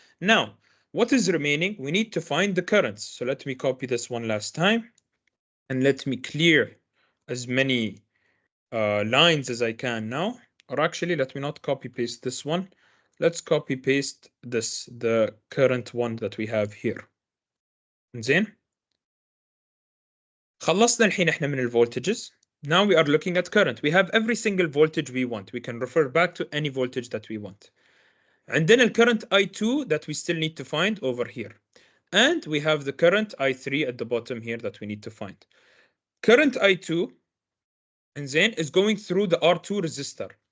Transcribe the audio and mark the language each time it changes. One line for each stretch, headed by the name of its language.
English: Now, what is remaining? We need to find the currents. So let me copy this one last time and let me clear as many lines as I can now. Or actually, let me not copy paste this one. Let's copy paste this, the current one that we have here.
Arabic: زين. خلصنا الحين احنا من voltages.
English: Now we are looking at current. We have every single voltage we want. We can refer back to any voltage that we want. And then the current I2 that we still need to find over here. And we have the current I3 at the bottom here that we need to find. Current I2 and then is going through the R2 resistor.